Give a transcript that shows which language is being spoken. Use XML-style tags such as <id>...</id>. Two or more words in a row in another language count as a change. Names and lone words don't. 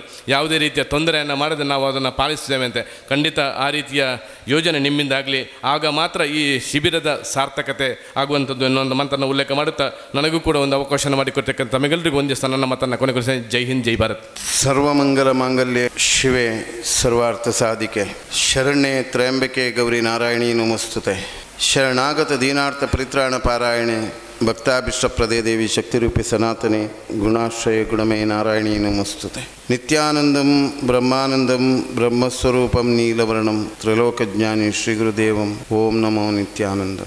<kn>ಯಾವುದೇ ರೀತಿಯ ತೊಂದರೆಯನ್ನು ಮಾಡದೆ ನಾವು ಅದನ್ನು ಪಾಲಿಸ್ತೇವೆ ಅಂತ. ಖಂಡಿತ ಆ ರೀತಿಯ ಯೋಜನೆ ನಿಮ್ಮಿಂದಾಗಲಿ, ಆಗ ಮಾತ್ರ ಈ ಶಿಬಿರದ ಸಾರ್ಥಕತೆ ಆಗುವಂಥದ್ದು ಎನ್ನುವಂಥ ಮಾತನ್ನು ಉಲ್ಲೇಖ ಮಾಡುತ್ತಾ ನನಗೂ ಕೂಡ ಒಂದು ಅವಕಾಶ ಮಾಡಿಕೊಡ್ತಕ್ಕಂಥ ತಮಗೆಲ್ಲರಿಗೂ ಒಂದಿಷ್ಟು ನನ್ನ ಮಾತನ್ನು ಕೊನೆಗೊಳಿಸಿ</kn> <hi>जय हिंद जय भारत.</hi> <sa>ಸರ್ವಮಂಗಲ ಮಾಂಗಲ್ಯ ಶಿವೆ ಸರ್ವಾರ್ಥ ಸಾಧಿಕೆ ಶರಣ್ಯೆ ತ್ರಯಂಬಕೆ ಗೌರಿ ನಾರಾಯಣಿ ನಮಸ್ತುತೆ ಶರಣಾಗತ ದೀನಾರ್ಥ ಪರಿತ್ರಾಣ ಪಾರಾಯಣೆ ಭಕ್ತಾಭಿಷ್ಟಪ್ರದೇ ದೇವಿ ಶಕ್ತಿರೂಪಿ ಸನಾತನೆ ಗುಣಾಶ್ರಯ ಗುಣಮೇ ನಾರಾಯಣಿ ನಮಸ್ತುತೆ. ನಿತ್ಯಾನಂದಂ ಬ್ರಹ್ಮಾನಂದಂ ಬ್ರಹ್ಮಸ್ವರೂಪಂ ನೀಲವರ್ಣಂ ತ್ರಿಲೋಕಜ್ಞಾನಿ ಶ್ರೀ ಗುರುದೇವಂ ಓಂ ನಮೋ ನಿತ್ಯಾನಂದಂ.</sa>